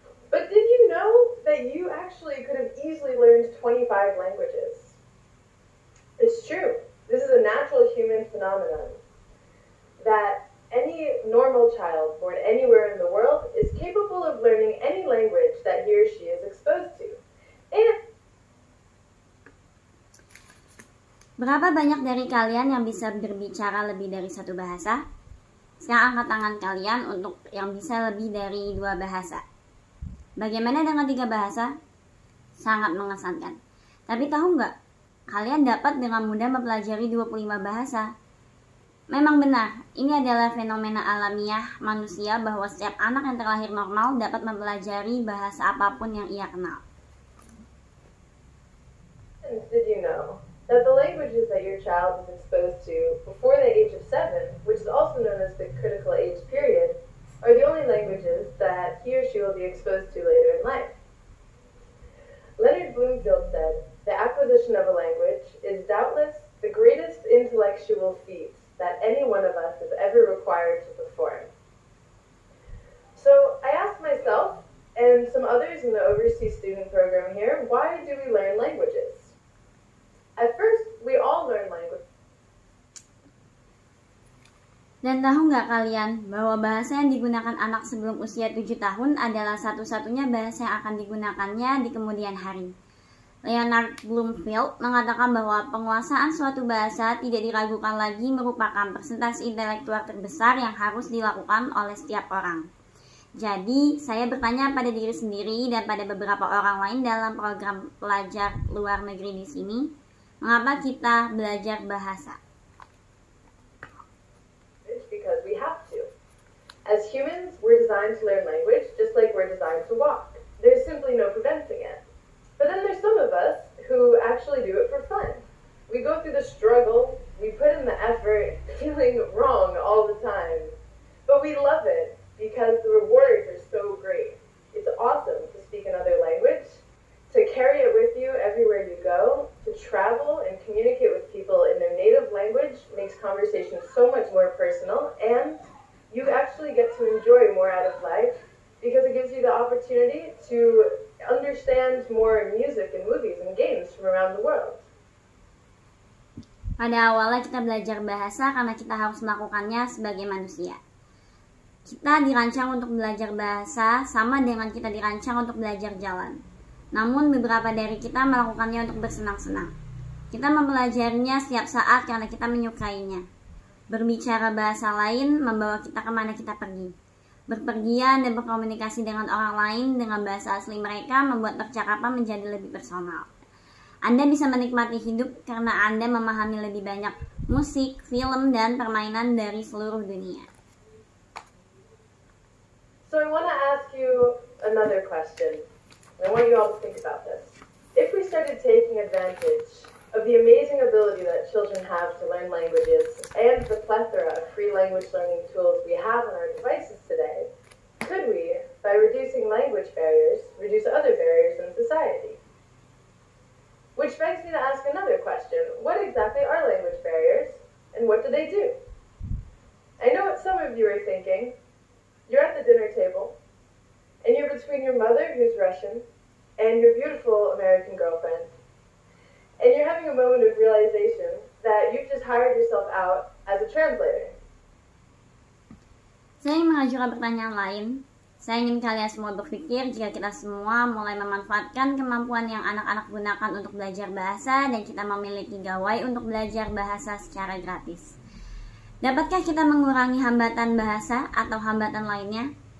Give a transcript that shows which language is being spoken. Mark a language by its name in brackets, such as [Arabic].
[English] But did you know that you actually could have easily learned 25 languages? It's true. This is a natural human phenomenon that any normal child born anywhere in the world is capable of learning any language that he or she is exposed to. [Indonesian] Berapa banyak dari kalian yang bisa berbicara lebih dari 1 bahasa? Sekarang angkat tangan kalian untuk yang bisa lebih dari 2 bahasa. Bagaimana dengan 3 bahasa? Sangat mengesankan. Tapi tahu nggak? Kalian dapat dengan mudah mempelajari 25 bahasa. Memang benar, ini adalah fenomena alamiah manusia bahwa setiap anak yang terlahir normal dapat mempelajari bahasa apapun yang ia kenal. [English] Did you know that the languages that your child is exposed to before the age of 7, which is also known as the critical age period, are the only languages that he or she will be exposed to later in life? Leonard Bloomfield said, "The acquisition of a language is doubtless the greatest intellectual feat that any one of us is ever required to perform." So I asked myself and some others in the overseas student program here, why do we learn languages? At first, we all learn language. [Indonesian] Dan tahu nggak kalian bahwa bahasa yang digunakan anak sebelum usia 7 tahun adalah satu-satunya bahasa yang akan digunakannya di kemudian hari. Leonard Bloomfield mengatakan bahwa penguasaan suatu bahasa tidak diragukan lagi merupakan presentasi intelektual terbesar yang harus dilakukan oleh setiap orang. Jadi, saya bertanya pada diri sendiri dan pada beberapa orang lain dalam program pelajar luar negeri di sini, mengapa kita belajar bahasa? [English] Because we have to. As humans, we're designed to learn language just like we're designed to walk. There's simply no preventing it. But then there's some of us who actually do it for fun. We go through the struggle, we put in the effort, feeling wrong all the time. But we love it because the rewards are so great. It's awesome to speak another language, to carry it with you everywhere you go, to travel and communicate with people in their native language makes conversation so much more personal, and you actually get to enjoy more out of life because it gives you the opportunity to understand more music and movies and games from around the world. [Indonesian] Pada awalnya kita belajar bahasa karena kita harus melakukannya sebagai manusia. Kita dirancang untuk belajar bahasa sama dengan kita dirancang untuk belajar jalan. Namun beberapa dari kita melakukannya untuk bersenang-senang. Kita mempelajarinya setiap saat karena kita menyukainya. Berbicara bahasa lain membawa kita kemana kita pergi. Berpergian dan berkomunikasi dengan orang lain dengan bahasa asli mereka membuat percakapan menjadi lebih personal. Anda bisa menikmati hidup karena Anda memahami lebih banyak musik, film, dan permainan dari seluruh dunia. [English] So I want to ask you another question. I want you all to think about this. If we started taking advantage of the amazing ability that children have to learn languages and the plethora of free language learning tools we have on our devices today, could we, by reducing language barriers, reduce other barriers in society? Which begs me to ask another question. What exactly are language barriers, and what do they do? I know what some of you are thinking. You're at the dinner table, and you're between your mother, who's Russian, and your beautiful American girlfriend. And you're having a moment of realization that you've just hired yourself out as a translator. [Indonesian] Saya mengajukan pertanyaan lain. Saya ingin kalian semua berpikir jika kita semua mulai memanfaatkan kemampuan yang anak-anak gunakan untuk belajar bahasa dan kita memiliki gawai untuk belajar bahasa secara gratis. Dapatkah kita mengurangi hambatan bahasa atau hambatan lainnya?